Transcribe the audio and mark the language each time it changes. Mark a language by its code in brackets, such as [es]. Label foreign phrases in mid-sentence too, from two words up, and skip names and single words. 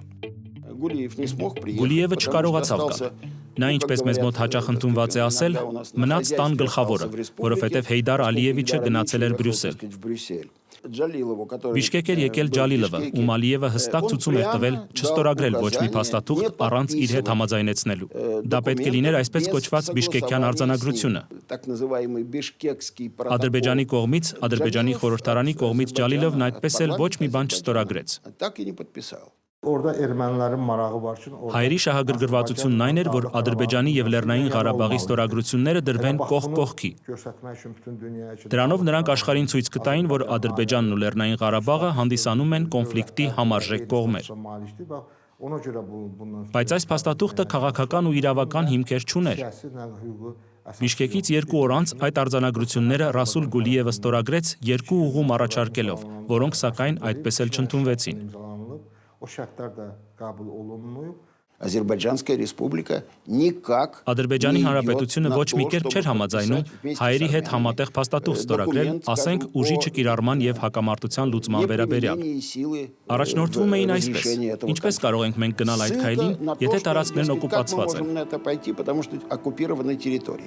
[hy] Գուլիևը չկարողացավ գալ։ Նա, ինչպես մեզ մոտ հաճախ ընդունված է ասել, մնաց տան գլխավորը, որովհետև Հեյդար Ալիևիչը գնացել էր Բրյուսել։ Բիշկեկ էր եկել Ջալիլովը, ում Ալիևը հստակ ցուցում էր տվել չստորագրել ոչ մի փաստաթուղթ առանց իր հետ համաձայնեցնելու։ Դա պետք է լիներ այսպես կոչված Բիշկեկյան արձանագրությունը։ Ադրբեջանի կողմից, Ադրբեջանի խորհրդարանի կողմից Ջալիլովն այդպես էլ ոչ մի բան չստորագրեց։ [az] Orada ermənilərin marağı var ki, [hy] Հայերի շահագրգռվածությունն այն էր, որ Ադրբեջանի եւ Լեռնային Ղարաբաղի ստորագրությունները դրվեն կողք կողքի։ Դրանով նրանք աշխարհին ցույց կտային, որ Ադրբեջանն ու Լեռնային Ղարաբաղը հանդիսանում են կոնֆլիկտի համարժեք կողմեր։ Բայց այս փաստաթուղթը քաղաքական ու իրավական հիմքեր չուներ։ Բիշկեկից 2 օր անց այդ արձանագրությունները Ռասուլ Գուլիևը ստորագրեց 2 ուղում առաջարկելով, որոնք սակայն այդպես էլ չընդունվեցին։ [ru] Азербайджанская республика никак [hy] Ադրբեջանի Հանրապետությունը ոչ մի կերպ չէր համաձայնում հայերի հետ համատեղ փաստաթուղթ ստորագրել, ասենք ուժի չկիրառման եւ հակամարտության լուծման վերաբերյալ։ Առաջնորդվում էին այսպես. ինչպես կարող ենք մենք գնալ այդ քայլին, եթե տարածքներն օկուպացված են։